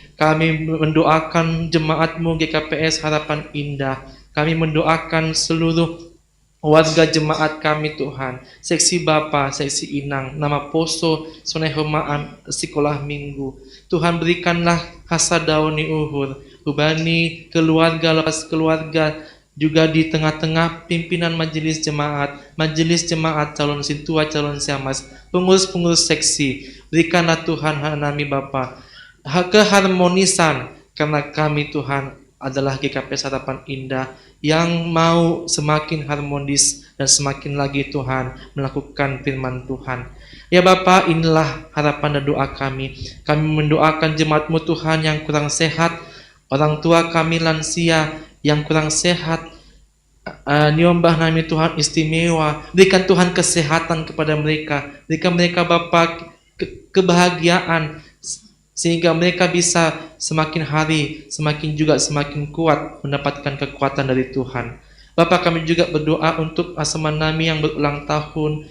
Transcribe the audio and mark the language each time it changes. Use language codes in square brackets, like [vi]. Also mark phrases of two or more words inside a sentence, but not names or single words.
[id] Kami mendoakan jemaat-Mu GKPS Harapan Indah. Kami mendoakan seluruh warga jemaat kami Tuhan. Seksi Bapa, Seksi Inang, Nama Poso, Sungai Homaan, Sekolah Minggu. Tuhan berikanlah [bts] hasadauni uhur, hubani keluarga, [id] lepas keluarga, juga di tengah-tengah pimpinan majelis jemaat, calon sintua, calon siamas, pengurus-pengurus seksi. Berikanlah Tuhan [bts] hanami Bapa [id] keharmonisan, karena kami Tuhan adalah GKPS Harapan Indah yang mau semakin harmonis dan semakin lagi Tuhan melakukan firman Tuhan. Ya Bapa, inilah harapan dan doa kami. Kami mendoakan jemaat-Mu Tuhan yang kurang sehat, orang tua kami lansia yang kurang sehat. [bts] Nyombah nami Tuhan istimewa. [id] Berikan Tuhan kesehatan kepada mereka. Berikan mereka Bapa kebahagiaan, sehingga mereka bisa semakin hari semakin kuat mendapatkan kekuatan dari Tuhan. Bapa, kami juga berdoa untuk Asaman Nami yang berulang tahun.